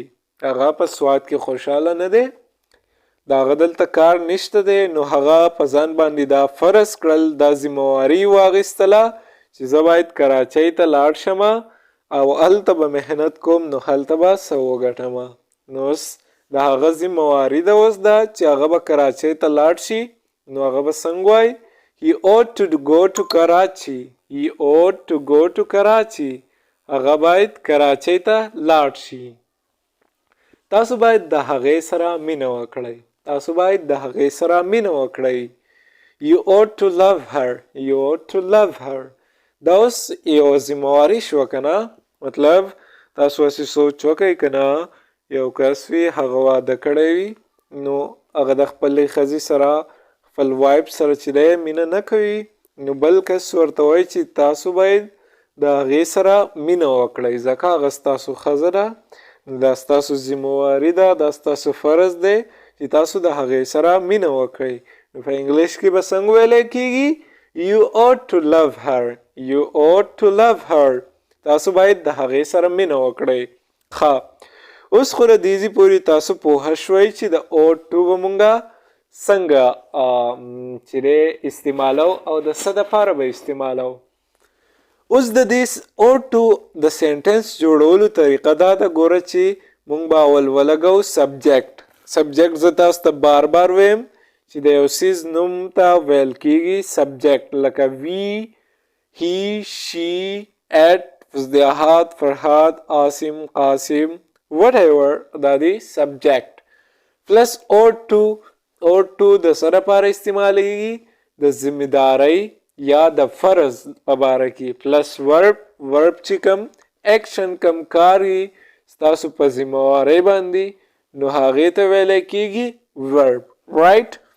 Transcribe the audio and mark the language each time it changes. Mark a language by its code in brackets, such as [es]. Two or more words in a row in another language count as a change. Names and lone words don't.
[ps] هغه په سوات کې خوشحاله نه دی، د هغه دلته کار نشته دی نو هغه په ځان باندې دا فرض کړل، دا ذمهواري واخیستله چې زه باید کراچۍ ته لاړ شم او هلته به محنت کوم نو هلته به څه وګټم. نو اوس د هغه ذمهواري ده اوس دا چې هغه به کراچۍ ته لاړ شي نو هغه به څنګه وایي؟ [en] He ought to go to Karachi. [ps] هغه باید کراچۍ ته لاړ شي. تاسو باید د هغې سره مینه وکړئ. تاسو باید د هغې سره مینه وکړئ. [en] You ought to love her. You ought to love her. [ps] دا اوس یو ذمهواري شوه که نه. مطلب تاسو هسې سوچ وکئ که نه یو کس وي هغه واده کړی وي نو هغه د خپلې ښځې سره خپل وایف سره چې دی مینه نه کوي نو بل کس ورته وایي چې تاسو باید د هغې سره مینه وکړئ ځکه هغه ستاسو ښځه ده دا ستاسو ذمهواري ده دا ستاسو فرض دی چې تاسو د هغې سره مینه وکړئ. نو په انګلیش کې به څنګه ویلی کېږي [en] You ought to love her. [ps] You ought to love her. تاسو باید د هغې سره مینه وکړئ. ښه اوس خو ردیزي پورې تاسو پوهه شوئ چې د [en] ought to [ps] به مونږه څنګه چې دی استعمالو او د څه دپاره به استعمالو. اوس د دې [en] ought to [ps] د سینټنس جوړولو طریقه دا ده ګوره چې مونږ به اول ولګو سبجیکټ زه تاسو ته بار بار ویم چې د یو څیز نوم ته ویل کېږي سبجیکټ لکه [en] we he she it [ps] فضیحات فرحات عاصم قاسم whatever دا دی [en] subject plus ought to [ps] د څه لپاره استعمالیږي د ذمهدارۍ یا د فرض په باره کې [en] plus verb [ps] چې کوم ایکشن کوم کار وي ستاسو په ذمهوارۍ باندې نو هغې ته ویلی کېږي [en] verb right.